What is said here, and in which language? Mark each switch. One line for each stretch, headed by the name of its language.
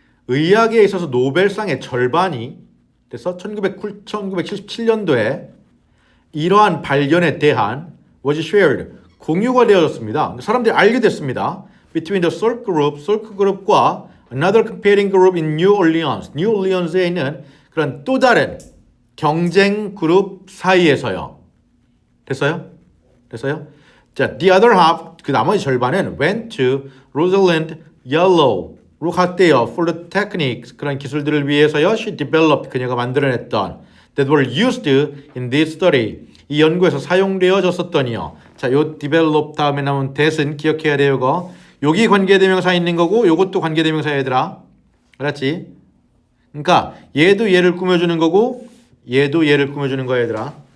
Korean: 의학에 있어서 노벨상의 절반이 그래서 1977년도에 이러한 발견에 대한
English: was shared
Korean: 공유가 되어졌습니다. 사람들이 알게 됐습니다.
English: Between the Salk 그룹과 another competing group in New Orleans.
Korean: New Orleans에 있는 그런 또 다른 경쟁 그룹 사이에서요. 됐어요? 됐어요?
English: 자, the other half
Korean: 그 나머지 절반은
English: went to Rosalind Yellow로 갔대요. For the techniques
Korean: 그런 기술들을 위해서요.
English: She developed
Korean: 그녀가 만들어냈던
English: that were used in this study.
Korean: 이 연구에서 사용되어졌었더니요. 자, 요 develop 다음에 나온 that은 기억해야 돼요. 이거. 여기 관계대명사 있는 거고 요것도 관계대명사 얘들아. 알았지? 그러니까 얘도 얘를 꾸며주는 거고 얘도 얘를 꾸며주는 거야 얘들아.